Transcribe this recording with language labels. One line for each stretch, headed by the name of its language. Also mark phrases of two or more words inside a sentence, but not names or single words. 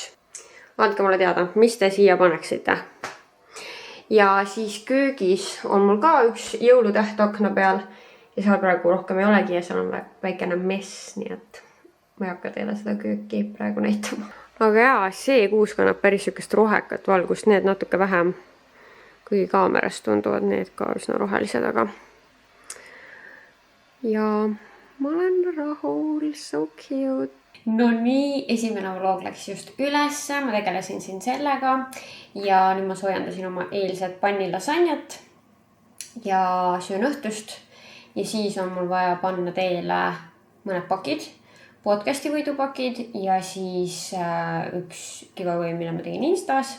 Estonian: Andke mulle teada, mis te siia paneksite. Ja siis köögis on mul ka 1 jõulutäht akna peal ja seal praegu rohkem ei olegi ja seal on väikene mess, nii et ma ei hakka teile seda kööki praegu näitama. Aga jaa, see kuus kannab päris sükest rohekat valgust, need natuke vähem. Kui kaamerast tunduvad need ka üsna rohelised, aga ja ma olen rahul,
English: so cute.
Estonian: No nii, esimene vlog läks just ülesse, ma tegelesin siin sellega ja nüüd ma soojendasin oma eilset pannilasanjat ja söön õhtust ja siis on mul vaja panna teile mõned pakid, podcasti võidupakid ja siis 1 giveaway, mille ma tegin Instas.